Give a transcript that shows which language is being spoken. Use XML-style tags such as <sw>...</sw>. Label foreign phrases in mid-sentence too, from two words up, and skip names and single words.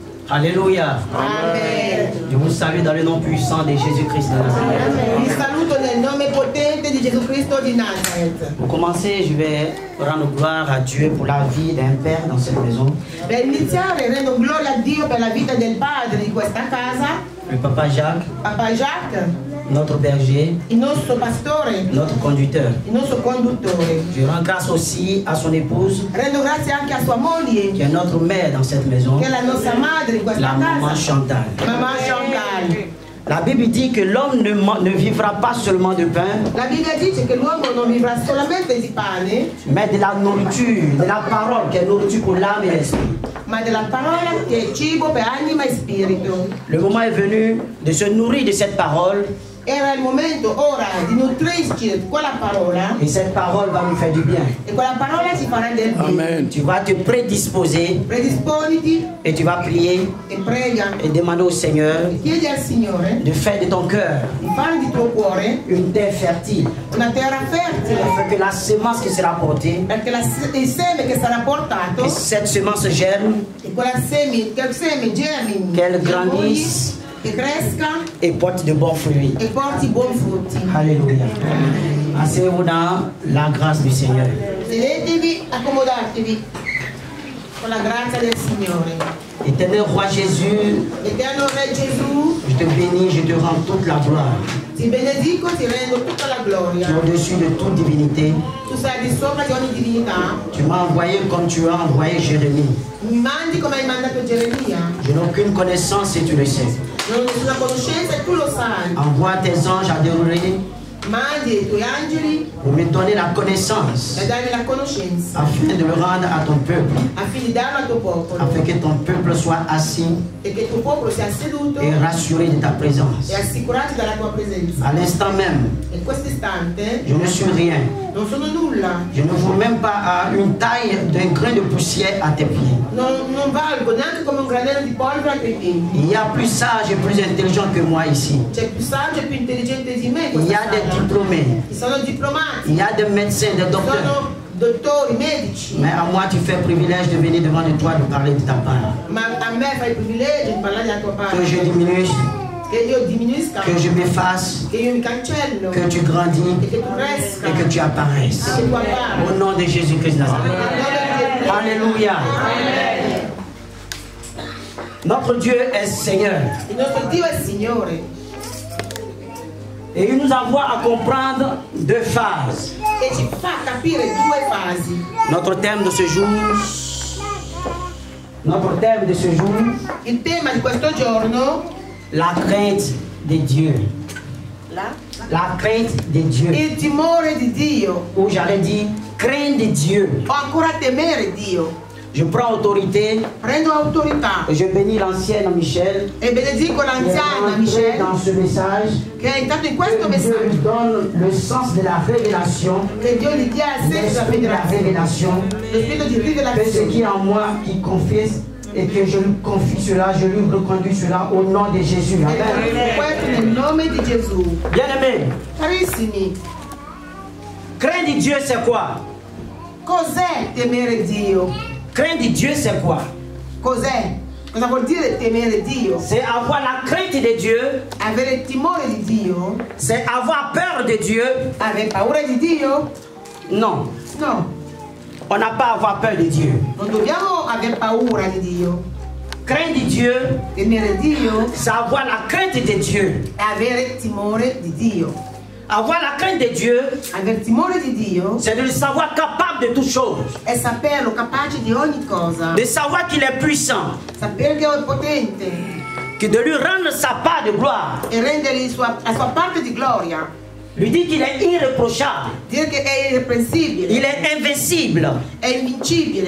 <fr>Alléluia. Amen. Je vous salue dans le nom puissant de Jésus-Christ de Nazareth.</fr> <it>Vi saluto nel nome potente di Gesù Cristo di Nazareth.</it> <fr>Pour commencer, je vais rendre gloire à Dieu pour la vie d'un père dans cette maison.</fr> <it>Per iniziare rendo gloria a Dio per la vita del padre di questa casa,</it> <fr>Le papa Jacques,</fr> <it>Papa Jacques,</it> <fr>notre berger,</fr> <it>il nostro pastore,</it> <fr>notre conducteur.</fr> <it>il nostro conduttore.</it> <fr>Je rends grâce aussi à son épouse,</fr> <it>Rendo grazie anche a sua moglie,</it> <fr>qui est notre mère dans cette maison,</fr> <it>che è la nostra madre in questa</it> <fr>la maman</fr> <it>casa,</it> <fr>Chantal.</fr> <it>Mamma Chantal.</it> <fr>La Bible dit que l'homme ne vivra pas seulement de pain,</fr> <it>La Bibbia dice che l'uomo non vivrà solamente di pane,</it> <fr>mais de la nourriture, de la parole qui est nourriture pour l'âme et l'esprit.</fr> <it>ma della parola che è cibo per anima e spirito.</it> <fr>Le moment est venu de se nourrir de cette parole,</fr> <it>Era il momento ora di nutrirci di quella parola</it> <fr>et cette parole va nous faire du bien.</fr> <it>e quella parola ci farà del bene.</it> <fr>Amen. Tu vas te prédisposer</fr> <it>Predisponiti</it> <fr>et tu vas prier</fr> <it>e prega</it> <fr>et demander au Seigneur</fr> <it>e chiedi al Signore</it> <fr>de faire de ton cœur</fr> <it>di fare di tuo cuore</it> <fr>une terre fertile,</fr> <it>una terra fertile,</it> <fr>afin que la semence qui sera portée,</fr> <it>perché il seme che sarà portato</it> <fr>que cette semence germe,</fr> <it>e che il seme germini,</it> <fr>qu'elle grandisse</fr> <it>che cresca</it> <fr>et porte de bons fruits.</fr> <it>e porti buoni frutti.</it> <fr>Alléluia. Asseyez-vous dans la grâce du Seigneur.</fr> <it>Sedetevi, accomodatevi con la grazia del Signore.</it> <fr>Éternel Roi Jésus,</fr> <it>Eterno Re Gesù,</it> <fr>je te bénis, je te rends toute la gloire.</fr> <it>ti benedico, ti rendo tutta la</it> <fr>Tu</fr> <it>gloria.</it> <fr>es au-dessus de toute divinité.</fr> <it>Tu sei di sopra di ogni divinità.</it> <fr>Tu m'as envoyé comme tu as envoyé Jérémie.</fr> <it>Mi mandi come hai mandato Geremia.</it> <fr>Je n'ai aucune connaissance et tu le sais.</fr> <it>Non ho nessuna conoscenza e tu lo sai.</it> <fr>Envoie tes anges à dérouler</fr> <it>Mandi i tuoi angeli</it> <fr>pour me donner la connaissance</fr> <it>e darmi la conoscenza</it> <fr>afin de le rendre à ton peuple,</fr> <it>affinché di darlo al tuo popolo</it> <fr>afin que ton peuple soit assis</fr> <it>e che il tuo popolo sia seduto</it> <fr>et rassuré de ta présence.</fr> <it>e assicurato dalla tua presenza.</it> <fr>À l'instant même,</fr> <it>In questo istante</it> <fr>je ne suis rien.</fr> <it>non sono nulla,</it> <fr>Je ne vaux même pas à une taille d'un grain de poussière à tes pieds.</fr> <it>non valgo neanche come un granello di polvere ai tuoi piedi.</it> <fr>Il y a plus sage et plus intelligent que moi ici.</fr> <it>C'è più saggio e più intelligente di me in</it> <fr>Il y</fr> <it>questa</it> <fr>a des</fr> <it>sala.</it> <fr>diplômés.</fr> <it>Ci sono diplomati,</it> <fr>Il y a des médecins, des docteurs.</fr> <it>sono dottori, medici,</it> <fr>Mais à moi, tu fais privilège de venir devant de toi de parler de ta part.</fr> <it>ma a me fai il privilegio di parlare della tua</it> <fr>Que je</fr> <it>parte,</it> <fr>diminue,</fr> <it>che io diminuisca,</it> <fr>que je m'efface,</fr> <it>che io mi cancello</it> <fr>que tu grandis</fr> <it>e che tu cresca</it> <fr>et que tu apparaisses.</fr> <it>e che tu appari.</it> <fr>Au nom de Jésus-Christ de Nazareth. Alléluia. Notre Dieu est Seigneur.</fr> <it>Il nostro Dio è Signore</it> <fr>Et il nous envoie à comprendre deux phases.</fr> <it>e ci fa capire due fasi.</it> <fr>Notre thème de ce jour,</fr> <it>Il tema di questo giorno,</it> <fr>la crainte de Dieu. La crainte de Dieu.</fr> <it>il timore di Dio,</it> <fr>Ou j'allais dire, crainte de Dieu.</fr> <it>o ancora temere Dio.</it> <fr>Je prends autorité</fr> <it>Prendo autorità</it> <fr>et je bénis l'ancienne Michel</fr> <it>e benedico</it> <fr>qui est</fr> <it>l'anziana</it> <fr>entré</fr> <it>Michelle</it> <fr>dans ce message.</fr> <it>che è entrato in</it> <fr>Que</fr> <it>questo</it> <fr>Dieu lui</fr> <it>messaggio,</it> <fr>donne le sens de la révélation,</fr> <it>che Dio gli dia il senso della</it> <fr>l'esprit de la</fr> <it>rivelazione,</it> <fr>révélation.</fr> <it>lo spirito di</it> <fr>Que ce</fr> <it>rivelazione.</it> <fr>qui est en moi, qui confesse et que je lui confie cela, je lui reconduis cela au nom de Jésus.</fr> <it>E</it> <fr>Amen.</fr> <it>questo nel nome di Gesù.</it> <fr>Bien-aimé,</fr> <it>Carissimi,</it> <fr>crainte de Dieu c'est quoi?</fr> <it>cos'è temere Dio?</it> <fr>Crainte de Dieu c'est quoi?</fr> <it>Cos'è? Cosa vuol dire temere Dio?</it> <fr>C'est avoir la crainte de Dieu,</fr> <it>Avere il timore di Dio?</it> <fr>c'est avoir peur de Dieu.</fr> <it>Avere paura di Dio?</it> <fr>Non,</fr> <it>No,</it> <fr>on n'a pas à avoir peur de Dieu.</fr> <it>non dobbiamo aver paura di Dio.</it> <fr>Crainte de Dieu,</fr> <it>Temere Dio</it> <fr>c'est avoir la crainte de Dieu.</fr> <it>è avere timore di Dio.</it> <fr>Avoir la crainte de Dieu,</fr> <it>Avere timore di Dio</it> <fr>c'est de le savoir capable de toutes choses.</fr> <it>è saperlo capace di ogni cosa,</it> <fr>De savoir qu'il est puissant.</fr> <it>sapere che è potente</it> <fr>Que de lui rendre sa part de gloire.</fr> <it>e rendergli la sua parte di gloria.</it> <fr>Lui dire qu'il est irréprochable.</fr> <it>Dire che è irreprensibile,</it> <fr>Il est invincible.</fr> <it>è invincibile.</it>